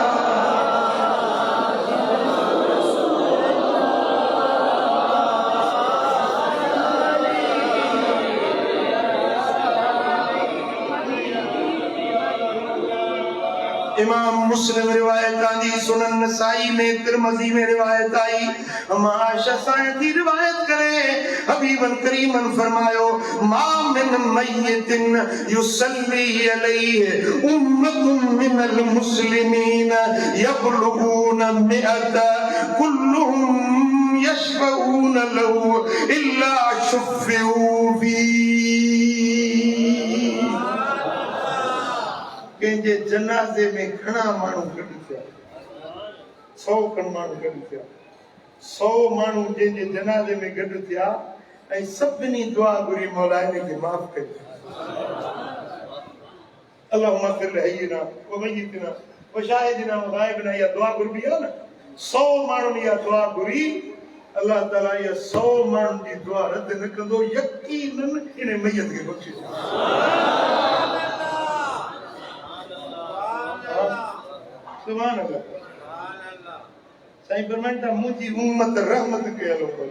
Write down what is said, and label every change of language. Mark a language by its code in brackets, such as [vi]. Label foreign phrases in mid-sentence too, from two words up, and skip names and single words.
[sd] इमाम मुस्लिम रिवायत आई सुनन नसाई में तिरमिज़ी में रिवायत आई आयशा साईं की रिवायत करे हबीबन करीमन फरमायो [ar] ما من ميت يصلي عليه أمة من المسلمين يبلغون مائة كلهم يشفعون له إلا شفعوا فيه [sd] कंहिंजे जनाज़े में घणा माण्हू गॾु थिया 100 खनि माण्हू गॾु थिया 100 माण्हू जंहिंजे जनाज़े में गॾु थिया ऐं सभिनी दुआ घुरी मौला हिन खे माफ़ कयो [ar] اللهم اغفر لحينا وميتنا وشاهدنا وغائبنا. [sd] या दुआ घुरबी आहे न 100 माण्हुनि इहा दुआ घुरी, अल्लाह ताला इहा 100 माण्हुनि जी दुआ रद्द न कंदो, यकीनन इन मैयत खे बख़्शिश। [ar] سبحان الله. [sd] साईं फरमाइनि था मुंहिंजी उम्मत रहमत कयल उम्मत।